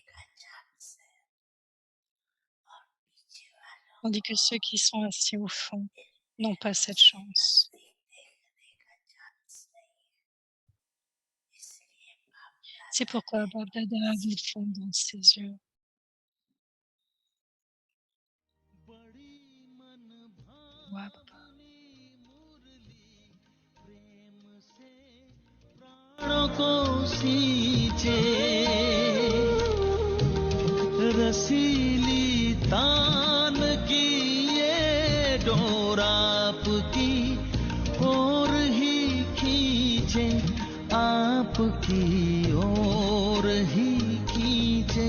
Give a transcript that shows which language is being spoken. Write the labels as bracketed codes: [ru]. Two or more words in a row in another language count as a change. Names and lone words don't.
[fr] Tandis que ceux qui sont assis au fond n'ont pas cette chance. C'est pourquoi Bab Dada vous fond dans ses yeux. Wow. [hi] प्राणों को सींचे रसीली तान की ये डोर आपकी ओर ही खींचे, आपकी ओर ही खींचे।